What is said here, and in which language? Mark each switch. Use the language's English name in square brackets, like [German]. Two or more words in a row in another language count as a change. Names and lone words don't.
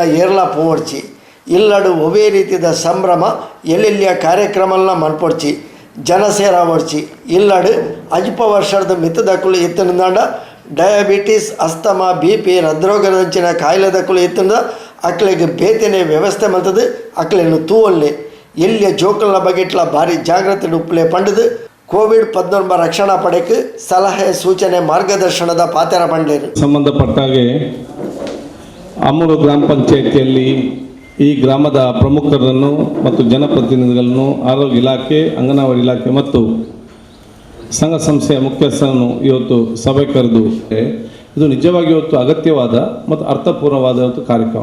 [Tulu] ಏರ್ಲ ಪೋಡ್ಚಿ ಇಲ್ಲಡು ಒವೇ ರೀತಿಯ ಸಂಭ್ರಮ ಎಲ್ಲೆಲ್ಲಿಯ ಕಾರ್ಯಕ್ರಮನ ಮಲ್ಪೊಡ್ಚಿ ಜನಸೇರ ಹೊಡ್ಚಿ ಇಲ್ಲಡು ಅಲ್ಪ ವರ್ಷದ ಮಿತ್ತದಕ್ಕಳು ಎತ್ತನಿಂದ ಡಯಾಬಿಟಿಸ್ ಅಸ್ತಮಾ BP ಹೃದ್ರೋಗದಂಚಿನ ಕಾಯಿಲೆದಕ್ಕಳು ಎತ್ತದ ಅಕ್ಳಿಗೆ ಬೇತನೆ ವ್ಯವಸ್ಥೆ ಮಲ್ತದು ಅಕ್ಳನ್ನು ತೂವಲ್ಲೆ ಎಲ್ಲಿಯ ಜೋಕಲ್ನ ಬಗೆಟ್ಲ ಭಾರಿ ಜಾಗ್ರತೆ ಉಪ್ಪಲೆ ಪಂಡದು ಕೋವಿಡ್-19 ರಕ್ಷಣಾ ಪಡೆಗೆ ಸಲಹೆ ಸೂಚನೆ ಮಾರ್ಗದರ್ಶನದ ಪಾತ್ರ ಪಂಡೇರು. [Kannada] ಸಂಬಂಧಪಟ್ಟಾಗೆ ಅಮ್ಮೂರು ಗ್ರಾಮ ಪಂಚಾಯಿತಿಯಲ್ಲಿ ಈ ಗ್ರಾಮದ ಪ್ರಮುಖರನ್ನು ಮತ್ತು ಜನಪ್ರತಿನಿಧಿಗಳನ್ನು ಆರೋಗ್ಯ ಇಲಾಖೆ, ಅಂಗನವಾಡಿ ಇಲಾಖೆ ಮತ್ತು ಸಂಘ ಸಂಸ್ಥೆಯ ಮುಖ್ಯಸ್ಥರನ್ನು ಇವತ್ತು ಸಭೆ ಕರೆದು ಇದು ನಿಜವಾಗಿ ಇವತ್ತು ಅಗತ್ಯವಾದ ಮತ್ತು ಅರ್ಥಪೂರ್ಣವಾದ ಕಾರ್ಯಕ್ರಮ.